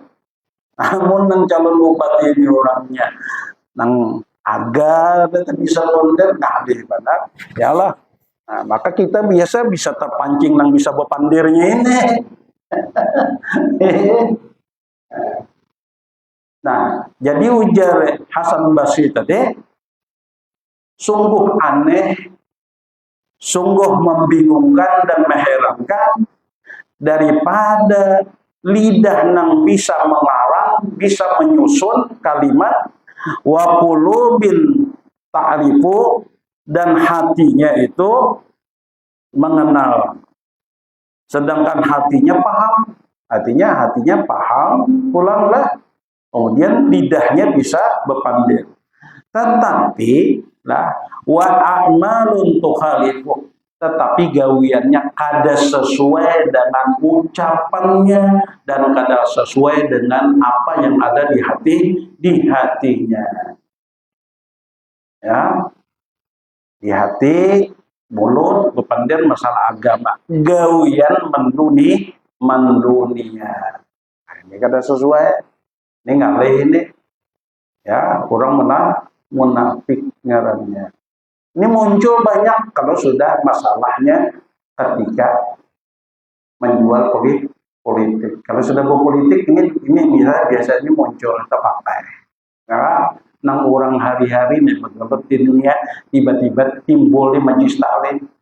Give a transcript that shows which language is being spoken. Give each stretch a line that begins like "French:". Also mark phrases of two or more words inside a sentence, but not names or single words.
Banjar: Namun nang calon bupati ini orangnya nang agar bisa bepender, nggak ada benar, ya lah. Nah, maka kita biasa bisa terpancing nang bisa bepandirnya ini.
Indonesian: Nah, jadi ujar Hasan Basri tadi, sungguh aneh, sungguh membingungkan dan mengherankan, daripada lidah nang bisa melarang, bisa menyusun kalimat,
Arabic: wa qulubin ta'rifu,
Indonesian: dan hatinya itu mengenal, sedangkan hatinya paham. Hatinya paham, pulanglah. Kemudian lidahnya bisa bepandir. Tetapi lah,
Arabic: wa a'malun tukhalifu,
Banjar: tetapi gawiannya kada sesuai dengan ucapannya dan kada sesuai dengan apa yang ada di hatinya. Ya, di hati, mulut bepandir masalah agama, gawian mendunia. Nah, ini kada sesuai, ini ngalih ini, ya orang munafik ngarannya.
Indonesian: Ini muncul banyak kalau sudah masalahnya ketika menjual politik. Kalau sudah berpolitik ini biasanya muncul terpakai. Karena nang orang hari-hari nih di dunia tiba-tiba timbul di majelis taklim.